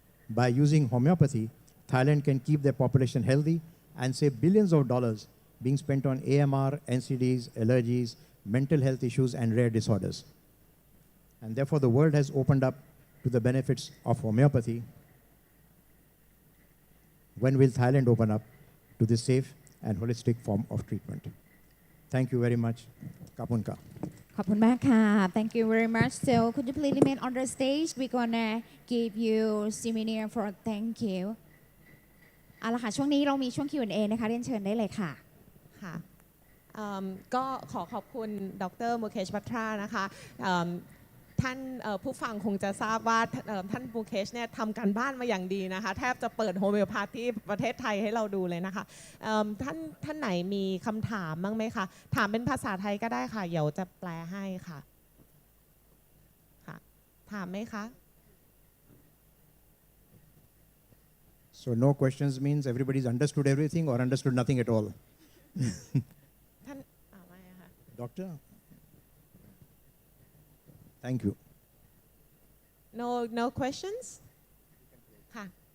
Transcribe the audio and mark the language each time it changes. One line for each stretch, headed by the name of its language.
English: By using homeopathy, Thailand can keep their population healthy and save billions of dollars being spent on AMR, NCDs, allergies, mental health issues, and rare disorders. And therefore, the world has opened up to the benefits of homeopathy. When will Thailand open up to this safe and holistic form of treatment? Thank you very much. Kapunka.
Thai: ขอบคุณมากค่ะ
English: Thank you very much. So could you please remain on the stage? We're gonna give you souvenir for thank you.
Thai: เอาละค่ะช่วงนี้เรามีช่วง Q&A นะคะเรียนเชิญได้เลยค่ะ ค่ะก็ขอบคุณดร. Mukesh Betra นะคะท่านผู้ฟังคงจะทราบว่าท่านมูเคชเนี่ยทำการบ้านมาอย่างดีนะคะแทบจะเปิดโฮมิโอพาธีประเทศไทยให้เราดูเลยนะคะท่านไหนมีคำถามบ้างไหมคะถามเป็นภาษาไทยก็ได้ค่ะเดี๋ยวจะแปลให้ค่ะถามไหมคะ
English: So no questions means everybody's understood everything or understood nothing at all.
Thai: ท่านไม่ค่ะ
English: Doctor? Thank you. No questions ค่ะ